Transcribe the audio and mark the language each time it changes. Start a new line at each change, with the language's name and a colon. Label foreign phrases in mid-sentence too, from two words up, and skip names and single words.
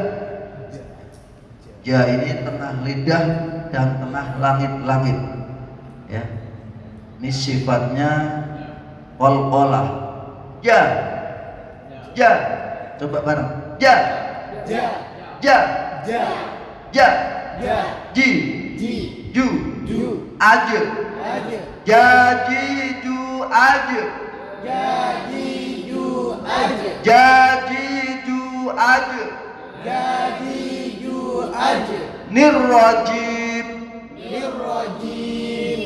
Indonesian: Ja ini tengah lidah dan tengah langit-langit. Ya. Ini sifatnya qalqalah. Ja. Ja. Coba bareng. Ja. Ja. Ja. Ja. Ja. Ja. Ji. Ji. Ju. Ju. Aja. Aja. Jadi ju aja. Jadi ju aja. Jadi ju aja. Jadi ju aja.
Arabic: Nirrajim. Nirrajim.